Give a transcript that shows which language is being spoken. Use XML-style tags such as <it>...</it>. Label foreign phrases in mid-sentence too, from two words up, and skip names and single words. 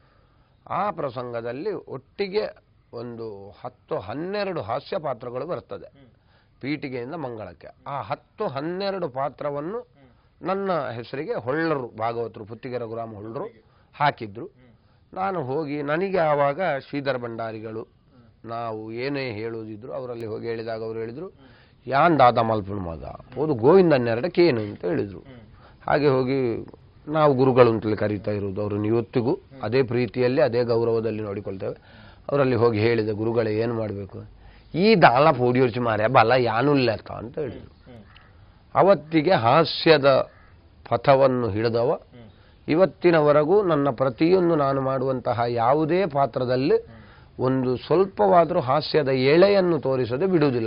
<kn>ಆ ಪ್ರಸಂಗದಲ್ಲಿ ಒಟ್ಟಿಗೆ ಒಂದು 10-12 ಹಾಸ್ಯ ಪಾತ್ರಗಳು ಬರ್ತದೆ ಪೀಠಿಗೆಯಿಂದ ಮಂಗಳಕ್ಕೆ. ಆ 10-12 ಪಾತ್ರವನ್ನು ನನ್ನ ಹೆಸರಿಗೆ ಹೊಳ್ಳರು, ಭಾಗವತರು, ಪುತ್ತಿಗೆರ ಗುರಾಮ ಹೊಳ್ಳರು ಹಾಕಿದ್ರು. ನಾನು ಹೋಗಿ, ನನಗೆ ಆವಾಗ ಶ್ರೀಧರ ಭಂಡಾರಿಗಳು ನಾವು ಏನೇ ಹೇಳುವುದಿದ್ರು ಅವರಲ್ಲಿ ಹೋಗಿ ಹೇಳಿದಾಗ ಅವರು ಹೇಳಿದರು,</kn> <tcy>ಯಾನ್ ದಾದ ಮಲ್ಪನ ಮಗ ಹೋದು ಗೋವಿಂದನ್ನೆರಡಕ್ಕೆ</tcy> <kn>ಏನು ಅಂತ ಹೇಳಿದರು. ಹಾಗೆ ಹೋಗಿ ನಾವು ಗುರುಗಳು ಅಂತೇಳಿ ಕರೀತಾ ಇರುವುದು ಅವರನ್ನು ಇವತ್ತಿಗೂ ಅದೇ ಪ್ರೀತಿಯಲ್ಲಿ ಅದೇ ಗೌರವದಲ್ಲಿ ನೋಡಿಕೊಳ್ತೇವೆ. ಅವರಲ್ಲಿ ಹೋಗಿ ಹೇಳಿದೆ, ಗುರುಗಳೇ ಏನು ಮಾಡಬೇಕು,</kn> <tcy>ಈ ದಾಲ ಪೋಡಿಯೋರ್ಚಿ ಮಾರ್ಯ ಬಲ ಯಾನುಲ್ಲೆತ್ತ</tcy> <kn>ಅಂತ ಹೇಳಿದರು. ಅವತ್ತಿಗೆ ಹಾಸ್ಯದ ಪಥವನ್ನು ಹಿಡಿದವ ಇವತ್ತಿನವರೆಗೂ ನನ್ನ ಪ್ರತಿಯೊಂದು ನಾನು ಮಾಡುವಂತಹ ಯಾವುದೇ ಪಾತ್ರದಲ್ಲಿ ಒಂದು ಸ್ವಲ್ಪವಾದರೂ ಹಾಸ್ಯದ ಎಳೆಯನ್ನು ತೋರಿಸದೆ ಬಿಡುವುದಿಲ್ಲ.</kn>